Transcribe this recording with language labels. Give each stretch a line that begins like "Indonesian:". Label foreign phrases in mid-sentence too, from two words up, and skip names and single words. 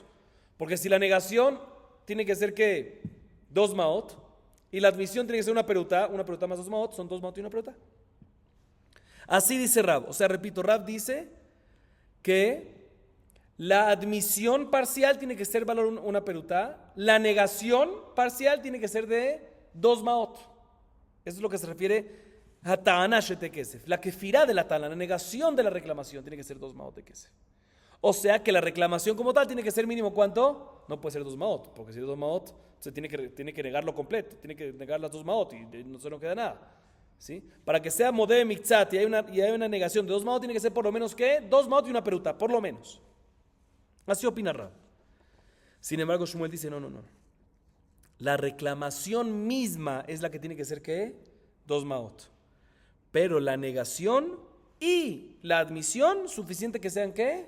Spanish: Porque si la negación tiene que ser que 2 maot y la admisión tiene que ser una perutá más 2 maot, son 2 maot y una perutá. Así dice Rav. O sea, repito, Rav dice que la admisión parcial tiene que ser valor una perutá. La negación parcial tiene que ser de 2 maot. Eso es lo que se refiere a
Hebrew: טענה שתי כסף.
Spanish: La kefirá de la ta'ana, la negación de la reclamación, tiene que ser 2 maot de kesef. O sea que la reclamación como tal tiene que ser mínimo ¿cuánto? No puede ser 2 maot, porque si es 2 maot, se tiene que negarlo completo, tiene que negar las 2 maot y no se nos queda nada. ¿Sí? Para que sea
Hebrew: מודה מקצת
Spanish: y hay una negación de 2 maot, tiene que ser por lo menos ¿qué? 2 maot y una perutá, por lo menos. Así opina Rav. Sin embargo, Shmuel dice, no. La reclamación misma es la que tiene que ser, ¿qué? 2 maot. Pero la negación y la admisión, suficiente que sean, ¿qué?